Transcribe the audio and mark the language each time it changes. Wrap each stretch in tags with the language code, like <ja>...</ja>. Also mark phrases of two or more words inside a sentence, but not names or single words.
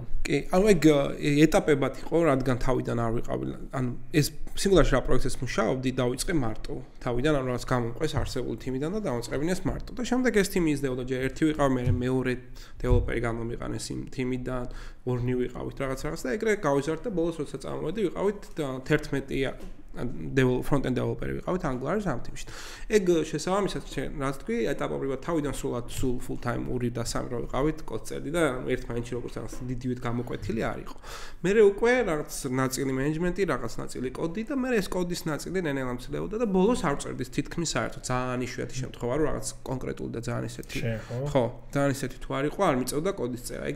<ka>კი, ანუ ეგ ეტაპებად იყო, რადგან თავიდან არ ვიყავი, ანუ ეს სინგულარში რა პროექტებს მუშაობდი, დავიწყე მარტო. თავიდან ამ რაღაც გამომყვეს არსებული თიმიდან და დავაწყებინეს მარტო. და შემდეგ ეს თიმი იზრდებოდა, ჯერ ერთი ვიყავ, მე მეორე დეველოპერი გამომიყანეს იმ თიმიდან, ორნი ვიყავით რაღაც და ეგრე გავიზარდეთ და ბოლოს როცა წამოვედი ვიყავით 11</ka> <en>front-end developer</en> <ka>ვიყავით Angular-ის ამ თიმში. ეგ შესაბამისად რაც თქვი, ეტაპობრივად თავიდან სულ</ka> <en>full time</en> <ka>2 და 3 რო ვიყავით კოდწერდი და ერთმანეთში როგორც რაღაც დიდივით გამოკვეთილი არ იყო. მერე უკვე რაღაც ნაწილი მენეჯმენტი, რაღაც ნაწილი კოდი და მერე ეს კოდის ნაწილი ნენელა მცდებოდა და ბოლოს არ ვწერდით თითქმის საერთოდ. ძალიან იშვიათი შემთხვევა რომ რაღაც კონკრეტული და ძალიან ისეთი. ხო, ძალიან ისეთი თუ არ იყო, არ მიწევდა კოდის წერა.</ka>